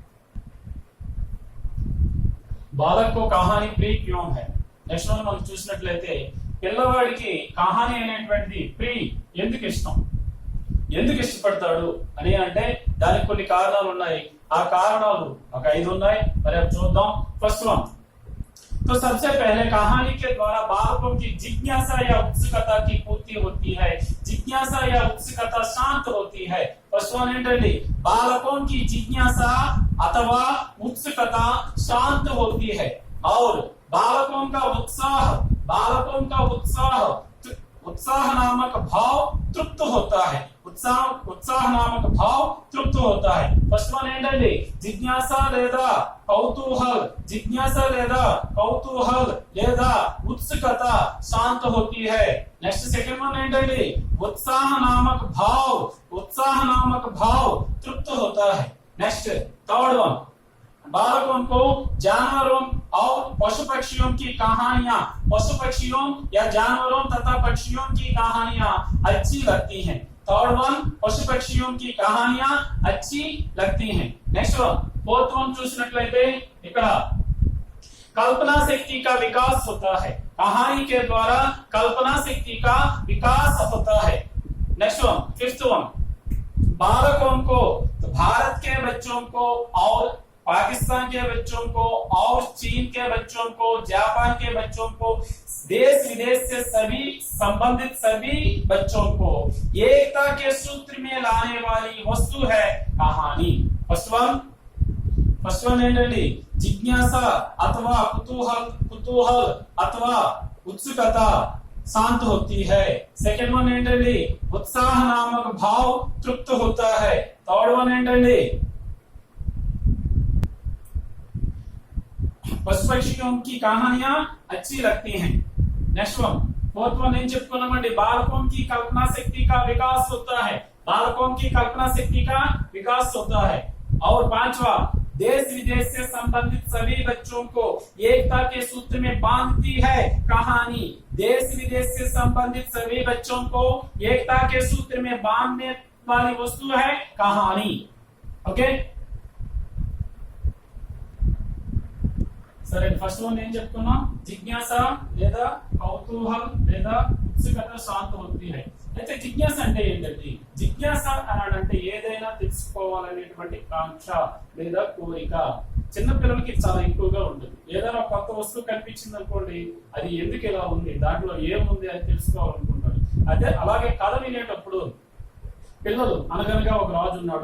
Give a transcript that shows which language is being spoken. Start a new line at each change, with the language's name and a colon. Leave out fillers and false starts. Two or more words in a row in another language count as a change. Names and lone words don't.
Hindi: बालको कहानी प्री क्यों है.
English: next one
Telugu: మనం చూసినట్లయితే పిల్లవాడికి కహాని అనేటువంటిది ప్రీ ఎందుకు ఇష్టం, ఎందుకు ఇష్టపడతాడు అని అంటే దానికి కొన్ని కారణాలు ఉన్నాయి. ఆ కారణాలు ఒక 5 ఉన్నాయి. మరి అవి చూద్దాం.
English: first one,
Hindi: तो सबसे पहले कहानी के द्वारा बालकों की जिज्ञासा या उत्सुकता की पूर्ति होती है. जिज्ञासा या उत्सुकता शांत होती है.
English: first one ఏంటండి?
Hindi: बालकों की जिज्ञासा अथवा उत्सुकता शांत होती है और बालकों का उत्साह नामक भाव तृप्त होता है. उत्साह नामक भाव तृप्त होता है.
English: first one
Telugu: ఏంటండి? జిజ్ఞాస లేదా కౌతూహల్. జిజ్ఞాస లేదా కౌతూహల్ లేదా ఉత్సుకత
Hindi: शांत होती है.
English: next second one ఏంటండి?
Hindi: उत्साह नामक भाव तृप्त होता है.
English: next third one,
Hindi: बालकों को जानवरों और पशु पक्षियों की कहानियां, पशु पक्षियों या जानवरों तथा पक्षियों की कहानियां अच्छी लगती हैं.
English: third one,
Hindi: पशु पक्षियों की कहानियां अच्छी लगती हैं.
English: next one fourth one
Telugu: చూసినట్లయితే ఇక్కడ
Hindi: कल्पना शक्ति का विकास होता है. कहानी के द्वारा कल्पना शक्ति का विकास होता है.
English: next one fifth one,
Hindi: बालकों को भारत के बच्चों को और पाकिस्तान के बच्चों को और चीन के बच्चों को, जापान के बच्चों को, देश विदेश से संबंधित सभी बच्चों को एकता के सूत्र में लाने वाली वस्तु है कहानी.
English: first one
Hindi: ఏంటండి? జిజ్ఞాస अथवा कुतूहल अथवा उत्सुकता शांत होती है.
English: second one ఏంటండి?
Hindi: उत्साह नामक भाव तृप्त होता है.
English: third one ఏంటండి?
Hindi: पशु पक्षियों की कहानियां अच्छी लगती हैं.
English: next one fourth one
Telugu: ఏం చెప్పుకున్నామండి?
Hindi: बालकों की कल्पना शक्ति का विकास होता है. बालकों की कल्पना शक्ति का विकास होता है. और पांचवा, देश विदेश से संबंधित सभी बच्चों को एकता के सूत्र में बांधती है कहानी. देश विदेश से संबंधित सभी बच्चों को एकता के सूत्र में बांधने वाली वस्तु है कहानी.
Telugu: ओके సరే,
English: first one
Telugu: ఏం చెప్తున్నా? జిజ్ఞాస లేదా కౌతూహల్ లేదా ఉత్సుకత
Hindi: शांत होती है.
Telugu: అయితే జిజ్ఞాస అంటే ఏంటండి? జిజ్ఞాస అనంటే ఏదైనా తెలుసుకోవాలనేటువంటి కాంక్ష లేదా కోరిక. చిన్నపిల్లలకి చాలా ఎక్కువగా ఉంటుంది. ఏదైనా కొత్త వస్తువు కనిపించింది అనుకోండి, అది ఎందుకు ఇలా ఉంది, దాంట్లో ఏముంది అని తెలుసుకోవాలనుకుంటారు. అదే అలాగే కథ వినేటప్పుడు పిల్లలు అనగనగా ఒక రాజు ఉన్నాడు.